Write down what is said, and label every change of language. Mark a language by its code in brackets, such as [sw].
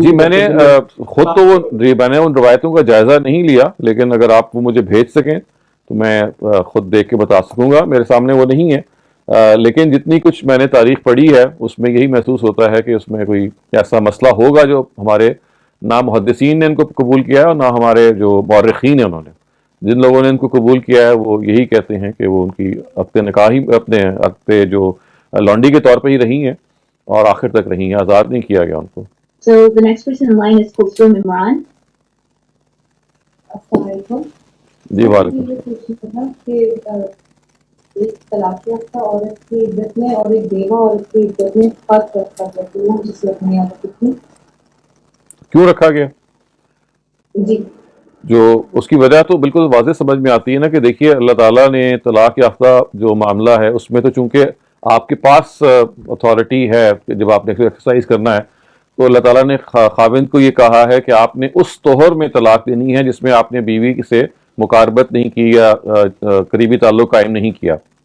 [ur] جی میں نے خود تو وہ میں نے ان روایتوں کا جائزہ نہیں لیا، لیکن اگر آپ وہ مجھے بھیج سکیں تو میں خود دیکھ کے بتا سکوں گا، میرے سامنے وہ نہیں ہے، لیکن جتنی کچھ میں نے تاریخ پڑھی ہے اس میں یہی محسوس ہوتا ہے کہ اس میں کوئی ایسا مسئلہ ہوگا جو ہمارے نہ محدثین نے ان کو قبول کیا ہے اور نہ ہمارے جو مورخین ہیں انہوں نے، جن لوگوں نے ان کو قبول کیا ہے وہ یہی کہتے ہیں کہ وہ ان کی عقد نکاحی اپنے عقد جو لانڈی کے طور پہ ہی رہی ہیں اور آخر تک رہی ہیں، آزاد نہیں کیا گیا ان کو۔ [en] So the next person in line is Kulsum Imran. [ur] السلام علیکم جی وعلیکم۔ یہ پوچھنا تھا کہ ایک طلاق یافتہ عورت کی عدت میں اور ایک بیوہ عورت کی عدت میں فرق رکھا جاتا ہے، جس رکھنے آتا کتنی کیوں رکھا گیا؟ جی جو اس کی وجہ تو بالکل واضح سمجھ میں آتی ہے نا کہ دیکھیے اللہ تعالیٰ نے طلاق یافتہ جو معاملہ ہے اس میں تو چونکہ آپ کے پاس اتھارٹی ہے کہ جب آپ نے ایکسرسائز کرنا ہے تو اللہ تعالیٰ نے خاوند کو یہ کہا ہے کہ آپ نے اس طہر میں طلاق دینی ہے جس میں آپ نے بیوی سے مقاربت نہیں کی یا قریبی تعلق قائم نہیں کیا،